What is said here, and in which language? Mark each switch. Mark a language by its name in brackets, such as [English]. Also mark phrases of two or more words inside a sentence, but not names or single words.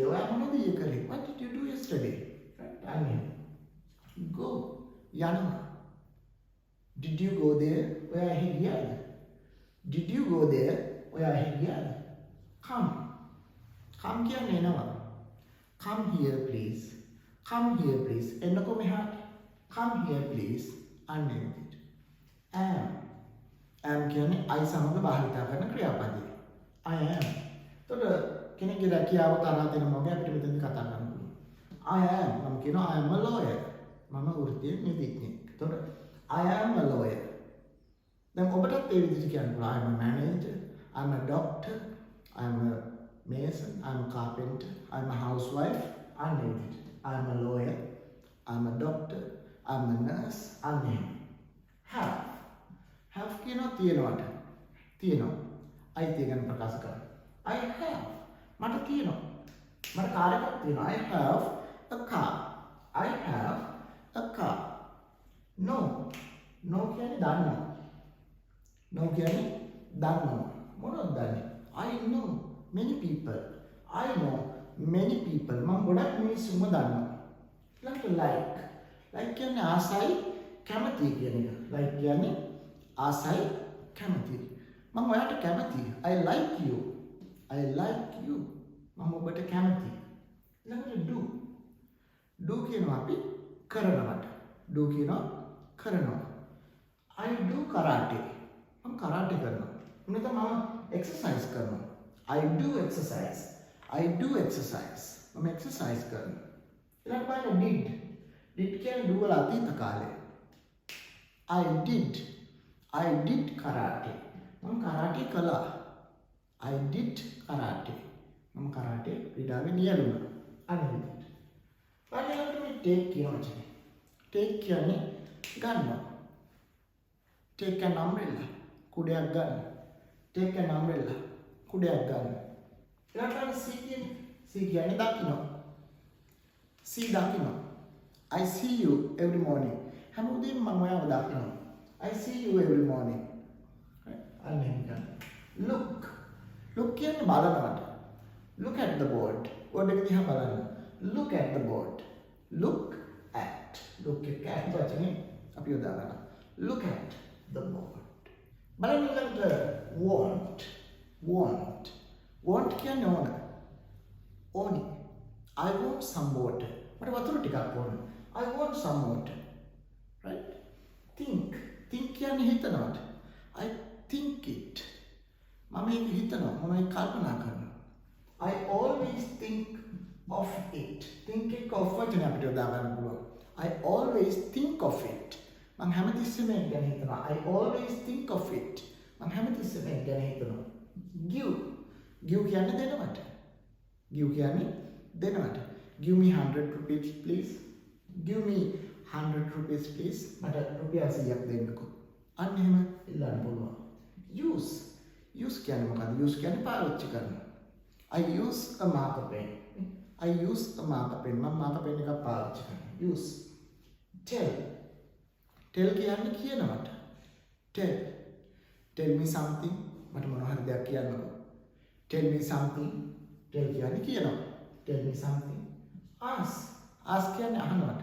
[Sinhala] ඔයා මොනවද ඊයේ කරේ? [English] What did you do yesterday? Right? I mean, go. යනවා. Did you go there? [Sinhala] ඔයා එහෙ ගියාද? [English] Did you go there? [Sinhala] ඔයා එහෙ ගියාද? Come. Come කියන්නේ එනවා. [English] Come here please. Come here please. [Sinhala] එන්නකෝ මෙහාට. [English] Come here please. [Sinhala] අන්න ඒ විදිහට. [English] Am. [Sinhala] Am කියන්නේ I සමග භාවිතා කරන ක්‍රියාපදය. [English] I am. [Sinhala] එතකොට කෙනෙක්ගේ රැකියාව තරහ දෙන මොකද අපිට මෙතනදී කතා කරන්න පුළුවන්. [English] I am. [Sinhala] මම කියනවා [English] I am a lawyer. [Sinhala] මම වෘත්තීය නීතිඥයෙක්. [English] එතකොට I am a lawyer. [Sinhala] දැන් ඔබටත් ඒ විදිහට කියන්න පුළුවන්. [English] I am a manager. I am a doctor. I am a mason. I am a carpenter. I am a housewife. [Sinhala] අන්න ඒ විදිහට. [English] I am a lawyer. I am a doctor. I am a nurse. [Sinhala] අන්න එහෙම. Have. Have කියනවා තියෙනවට. තියෙනවා. අයිතිය ගැන ප්‍රකාශ කරන්න. [English] I have. [Sinhala] මට තියෙනවා. මට කාර් එකක් තියෙනවා. [English] I have a car. I have a car. No. [Sinhala] No කියන්නේ දන්නවා. No කියන්නේ දන්නවා. මොනවද දන්නේ? [English] I know many people. I know many people. [Sinhala] මම ගොඩක් මිනිස්සුන්ව දන්නවා. ඊළඟට like. Like කියන්නේ ආසයි කැමති කියන එක. Like කියන්නේ ආසයි කැමති. මම ඔයාට කැමතියි. [English] I like you. I like you. [Sinhala] මම ඔබට කැමතියි. ඊළඟට do. Do කියනවා අපි කරනවට. Do කියනවා කරනවා. [English] I do karate. [Sinhala] මම karate කරනවා. මොනද මම exercise කරනවා. [English] I do exercise. I do exercise. [Sinhala] මම exercise කරනවා. ඊළඟට බලන්න did. Did කියන්නේ do වල අතීත කාලය. [English] I did. I did karate. [Sinhala] මම karate කළා. [English] I did karate. [Sinhala] මම karate ක්‍රීඩාවේ නියැලුණා. අන්න විදිහට. බලන්න මේ take කියන වචනේ. Take කියන්නේ ගන්නවා. [English] Take an umbrella. [Sinhala] කුඩයක් ගන්න. [English] Take an umbrella. [Sinhala] කුඩයක් ගන්න. ඊළඟට see කියන්නේ දකින්න. See දකින්න. [English] I see you every morning. [Sinhala] හැමෝදීම මම ඔයාව දකිනවා. [English] I see you every morning. [Sinhala] අන්න එහෙම ගන්න. Look. Look කියන්නේ බලනවට. [English] Look at the board. [Sinhala] board එක දිහා බලන්න. [English] Look at the board. Look at. [Sinhala] Look එක at වචනේ අපි යොදා ගන්නවා. [English] Look at the board. [Sinhala] බලන්න ඊළඟට want. Want. Want කියන්නේ ඕන. ඕනි. [English] I want some water. [Sinhala] මට වතුර ටිකක් ඕන. [English] I want some water. Right? Think. [Sinhala] Think කියන්නේ හිතනවට. [English] I think it. [Sinhala] මම ඒක හිතනවා. මම ඒක කල්පනා කරනවා. [English] I always think of it. [Sinhala] Think එක of වචනේ අපිට යොදා ගන්න පුළුවන්. [English] I always think of it. [Sinhala] මම හැමතිස්සෙම ඒක ගැන හිතනවා. [English] I always think of it. [Sinhala] මම හැමතිස්සෙම ඒක ගැන හිතනවා. Give. Give කියන්නේ දෙනවට. Give කියන්නේ දෙනවට. [English] Give me 100 rupees please. Give me 100 rupees please. [Sinhala] මට රුපියල් 100ක් දෙන්නකෝ. අන්න එහෙම ඉල්ලන්න පුළුවන්. Use. Use කියන්නේ මොකද්ද? Use කියන්නේ පාවිච්චි කරනවා. [English] I use a marker pen. I use a marker pen. [Sinhala] මම [English] marker pen [Sinhala] එකක් පාවිච්චි කරනවා. [English] Use. [Sinhala] Tell. Tell කියන්නේ කියනවට. [English] Tell. Tell me something. [Sinhala] මට මොනවා හරි දෙයක් කියන්නකෝ. [English] Tell me something. Tell [Sinhala] කියන්නේ කියනවා. [English] Tell me something. Ask. Ask [Sinhala] කියන්නේ අහනවට.